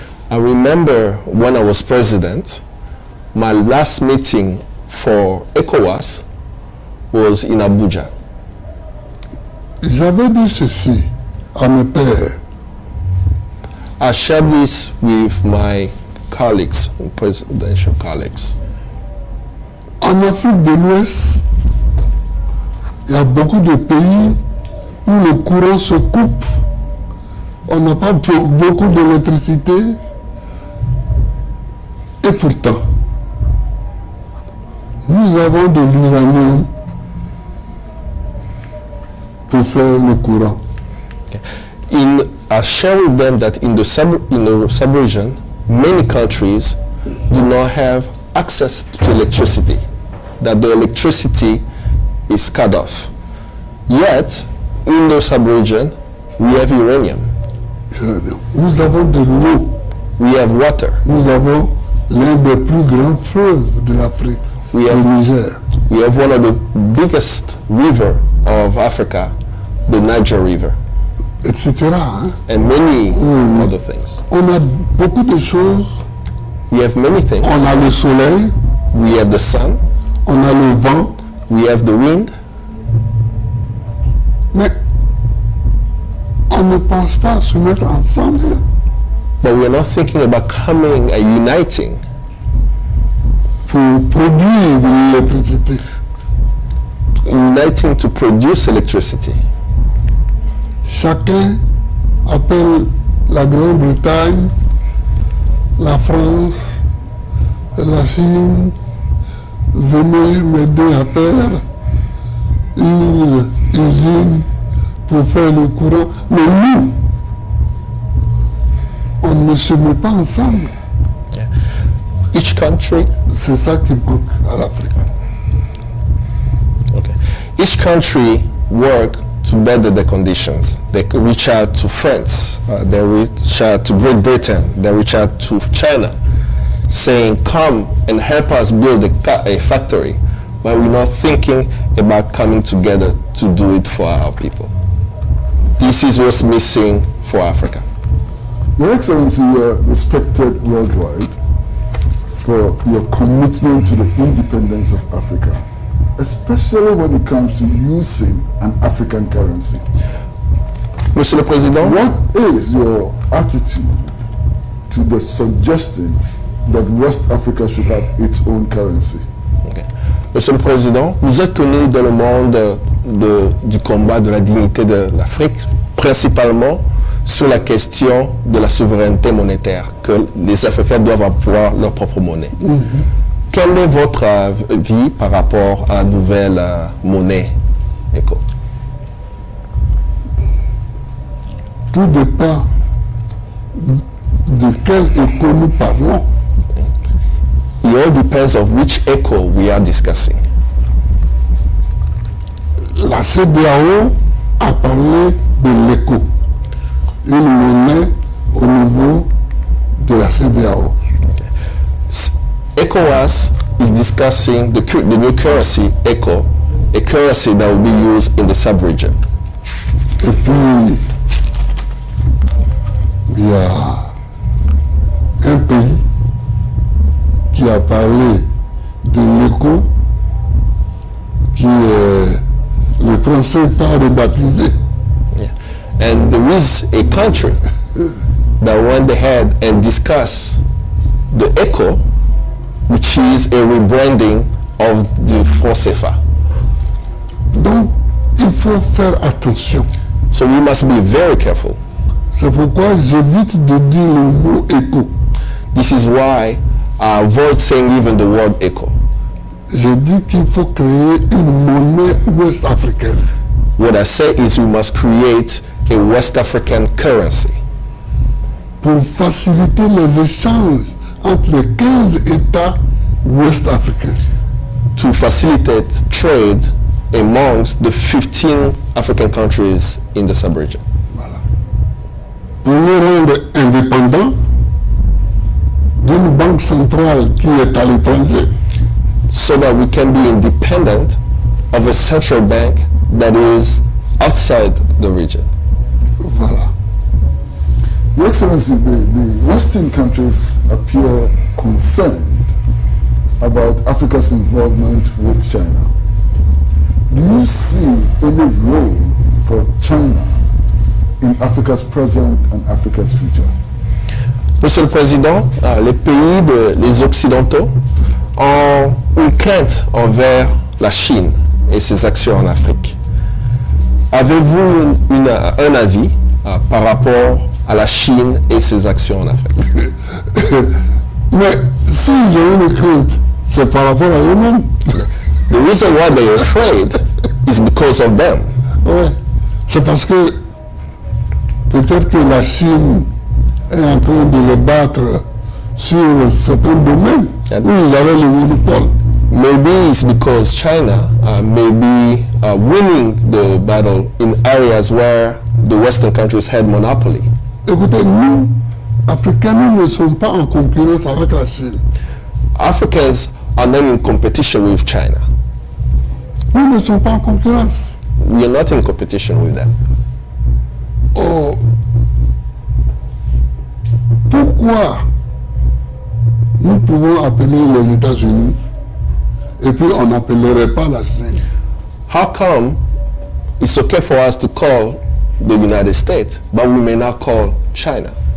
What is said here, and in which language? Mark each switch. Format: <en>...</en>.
<en>I remember when I was president, my last meeting for ECOWAS was in Abuja.</en> <fr>J'avais dit ceci à mes pairs.</fr> <en>I shared this with my colleagues, presidential colleagues.</en> <fr>En Afrique de l'Ouest, il y a beaucoup de pays où le courant se coupe. On n'a pas beaucoup d'électricité. Et pourtant, nous avons de l'uranium pour faire le courant.</fr> <en>I share with them that in the sub-region, many countries do not have access to electricity, that the electricity is cut off. Yet, in the sub-region, we have uranium,</en> <fr>Nous avons de l'eau.</fr> <en>we have water,</en> <fr>Nous avons l'un des plus grands fleuves de l'Afrique,</fr> <en>we</en> <fr>le</fr> <en>have,</en> <fr>Niger.</fr> <en>we have one of the biggest river of Africa, the Niger River,</en> <fr>Etc. hein.</fr> <en>and many other things.</en> <fr>On a beaucoup de choses.</fr> <en>We have many things.</en> <fr>On a le soleil,</fr> <en>We have the sun,</en> <fr>on a le vent,</fr> <en>we have the wind,</en> <fr>mais on ne pense pas à se mettre ensemble</fr> <en>but we are not thinking about coming and uniting</en> <fr>pour produire de l'électricité.</fr> <en>uniting to produce electricity.</en> <fr>Chacun appelle la Grande-Bretagne, la France, la Chine, venez m'aider à faire une usine pour faire le courant. Mais nous, on ne se met pas ensemble.</fr> <en>Each country,</en> <fr>C'est ça qui manque à l'Afrique.</fr> <en>each country work to better the conditions. They could reach out to France, they reach out to Great Britain, they reach out to China, saying, come and help us build a factory. But we're not thinking about coming together to do it for our people. This is what's missing for Africa. Your Excellency, you are respected worldwide for your commitment to the independence of Africa, especially when it comes to using an African currency.</en> <fr>Monsieur le Président,</fr> <en>What is your attitude to the suggestion that West Africa should have its own currency? Ok.</en> <fr>Monsieur le Président, vous êtes connu dans le monde du combat de la dignité de l'Afrique, principalement sur la question de la souveraineté monétaire, que les Africains doivent avoir leur propre monnaie. Quel est votre avis par rapport à la nouvelle monnaie ECO? Tout dépend de quel éco nous parlons.</fr> <en>It all depends on which ECO we are discussing.</en> <fr>La CEDEAO a parlé de l'éco, une monnaie au niveau de la CEDEAO.</fr> <en>ECOWAS is discussing the new currency, ECO, a currency that will be used in the sub-region.</en> <fr>Et puis, il y a un pays qui a parlé de l'éco, qui est le français pas rebaptisé.</fr> <en>Yeah. And there is a country that went ahead and discussed the ECO, which is a rebranding of the franc CFA.</en> <fr>Donc, il faut faire attention.</fr> <en>So we must be very careful.</en> <fr>C'est pourquoi j'évite de dire le mot éco.</fr> <en>This is why I avoid saying even the word ECO.</en> <fr>Je dis qu'il faut créer une monnaie ouest-africaine.</fr> <en>What I say is we must create a West African currency</en> <fr>pour faciliter les échanges entre les 15 États ouest-africains.</fr> <en>to facilitate trade amongst the 15 African countries in the sub-region.</en> <fr>Pour nous rendre indépendants d'une banque centrale qui est à l'étranger.</fr> <en>So that we can be independent of a central bank that is outside the region.</en> <fr>Voilà.</fr> <en>Your Excellency, the Western countries appear concerned about Africa's involvement with China. Do you see any role for China in Africa's present and Africa's future?</en> <fr>Monsieur le Président, les pays, les Occidentaux, ont une crainte envers la Chine et ses actions en Afrique. Avez-vous un avis par rapport à la Chine et ses actions en Afrique? Mais si j'ai une crainte, c'est par rapport à eux-mêmes.</fr> <en>The reason why they are afraid is because of them.</en> <fr>Ouais. C'est parce que peut-être que la Chine est en train de les battre sur certains domaines où ils avaient le monopole.</fr> <en>Maybe it's because China may be winning the battle in areas where the Western countries had monopoly.</en> <fr>Écoutez, nous, Africains, nous ne sommes pas en concurrence avec la Chine.</fr> <en>Africans are not in competition with China.</en> <fr>Nous ne sommes pas en concurrence.</fr> <en>We are not in competition with them.</en> <fr>Oh, pourquoi nous pouvons appeler les États-Unis et puis on n'appellerait pas la Chine?</fr> <en>How come it's okay for us to call the United States, but we may not call China?</en>